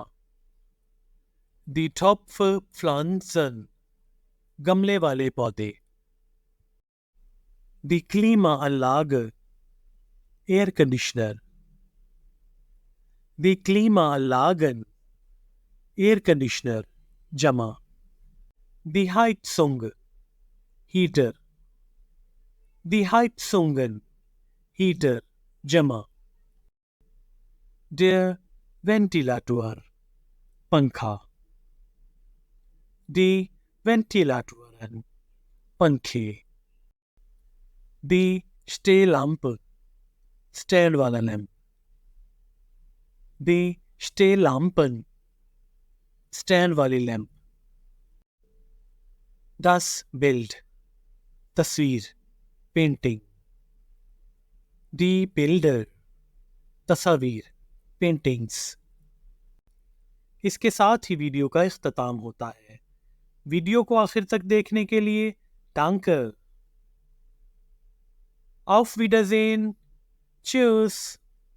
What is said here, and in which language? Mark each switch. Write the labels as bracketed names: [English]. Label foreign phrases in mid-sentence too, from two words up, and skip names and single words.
[German] die Topfpflanzen، [Urdu] گملے والے پودے۔ [German] die Klimaanlage، [Urdu] ایئر کنڈیشنر۔ [German] die Klimaanlagen، [Urdu] ایئر کنڈیشنر جمع۔ [German] die Heizung، ہیٹر۔ die Heizungen، [Urdu] ہیٹر جمع۔ [German] der Ventilator، پنکھا۔ die Ventilatoren، پنکھے۔ die Stehlampe، [Urdu] سٹینڈ والا لیمپ۔ [German] die Stehlampen، [Urdu] سٹینڈ والی لیمپ۔ [German] das Bild، [Urdu] تصویر، پینٹنگ۔ [German] die Bilder، [Urdu] تصاویر، پینٹنگز۔ اس کے ساتھ ہی ویڈیو کا اختتام ہوتا ہے۔ ویڈیو کو آخر تک دیکھنے کے لیے danke۔ [German] auf Wiedersehen، tschüss۔